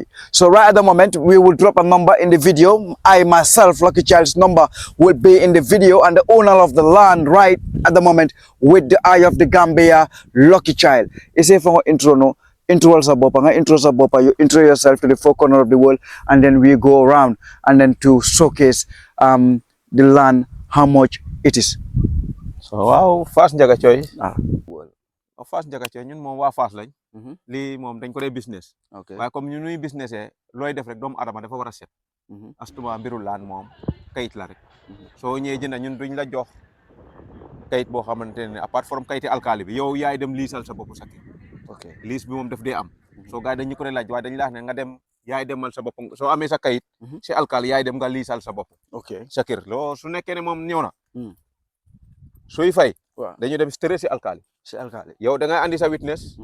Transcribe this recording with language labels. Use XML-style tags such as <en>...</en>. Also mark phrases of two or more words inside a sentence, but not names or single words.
<en>So right at the moment, we will drop a number in the video. I myself, Lucky Child's number will be in the video, and the owner of the land right at the moment with the eye of the Gambia, Lucky Child. Is it for intro no? Intro you intro yourself to the four corners of the world, and then we go around and then to showcase the land, how much it is. So wow, FasNjaga Choi.</en> <wo>FasNjaga Choi ñun moom waa Fas lañ. Lii moom dañ ko dee business. Okay. waaye comme ñu nuy business looy def rek doomu adama dafa war a set. Astuma mbiru laan moom kayit la rek. soo ñëwee jënd ñun duñ la jox kayit boo xamante ne</wo> <en>apart from</en> <wo>kayiti alkaali bi yow yaay dem liisal sa bopp sa kër. Okay. liis bi moom daf dee am. soo gars yi dañu ko dee laaj waaye dañu la wax ne nga dem yaay demal sa bopp soo amee sa kayit. si alkaali yaay dem nga liisal sa bopp. Okay. sa kër loo su nekkee ne moom ñëw na. sooy fay. waaw dañu dem stress si alkaali. yow da ngay andi sa witness.</wo>